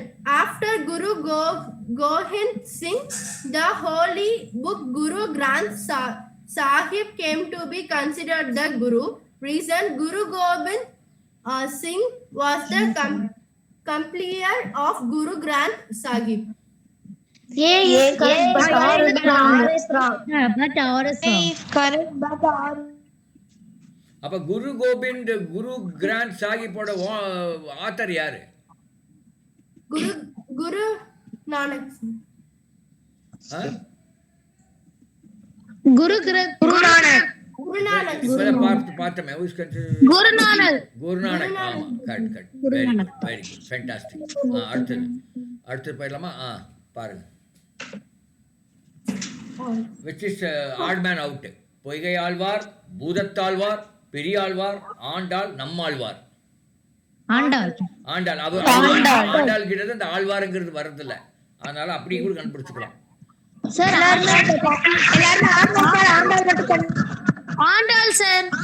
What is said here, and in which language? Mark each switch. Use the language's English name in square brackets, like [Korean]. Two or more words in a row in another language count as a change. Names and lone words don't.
[English] After Guru Gobind Singh, the holy book Guru Granth Sahib came to be considered the Guru. Reason: Guru Gobind Singh was the completer of Guru Granth Sahib. [Tamil] அப்ப குரு கோபிந்த், குரு கிராண்ட் சாஹிப்போட ஆத்தர் யாரு? Guru Nanak. Guru Nanak. பார்த்தமே. Guru Nanak. ஆமா, கரெக்ட். [English] very good, fantastic. [Tamil] அடுத்து போயிடலாமா? பாருங்க. [English] which is odd man out. [Tamil] பொய்கை ஆழ்வார், பூதத்தாழ்வார், பெரியாழ்வார், ஆண்டாள், நம்மாழ்வார். ஆண்டாள் கிட்ட அந்த ஆழ்வாருங்கிறது வரதில்ல, அதனால அப்படியே கூட கண்டுபிடிச்சுக்கலாம். ஆண்டாள் சார்.